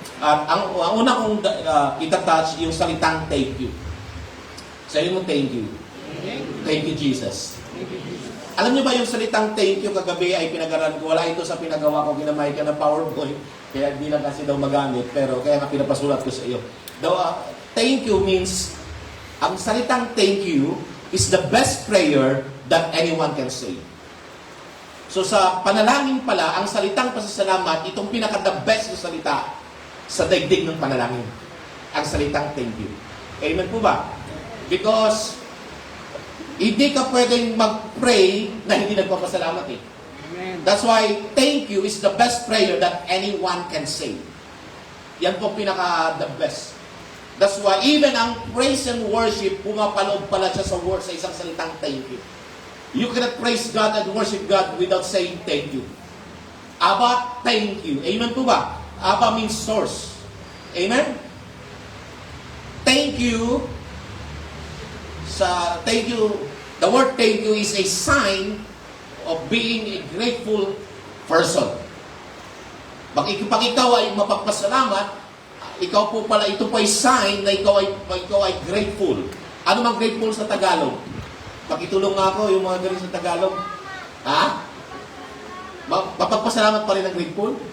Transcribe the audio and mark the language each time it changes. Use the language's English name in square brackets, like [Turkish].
[Filipino] At ang una kong itatouch yung salitang thank you. Sabi mo thank you. Thank you, Jesus. Alam niyo ba yung salitang thank you kagabi ay pinag-aralan ko? Wala ito sa pinagawa ko, ginamay ka ng PowerPoint, kaya hindi lang kasi daw magamit, pero kaya nga pinapasulat ko sa iyo. [English] Thank you means, ang salitang thank you is the best prayer that anyone can say. [Filipino] So sa panalangin pala, ang salitang pasasalamat, itong pinaka-the best na salita sa daigdig ng panalangin. Ang salitang thank you. Amen po ba? Because hindi ka pwedeng mag-pray na hindi nagpapasalamat eh. Amen. [English] That's why thank you is the best prayer that anyone can say. [Filipino] Yan po pinaka-the best. That's why even ang praise and worship, pumapaloob pala siya sa word sa isang salitang thank you. [English] You cannot praise God and worship God without saying thank you. Abba, thank you. Amen po ba? Abba means source. Amen? Thank you. The word thank you is a sign of being a grateful person. [Filipino] Pag ikaw ay mapagpasalamat, ikaw po pala, ito po ay sign na ikaw ay grateful. Ano mang grateful sa Tagalog? Pakitulong nga ako yung mga galing sa Tagalog. Ha? Mapagpasalamat pa rin ang grateful?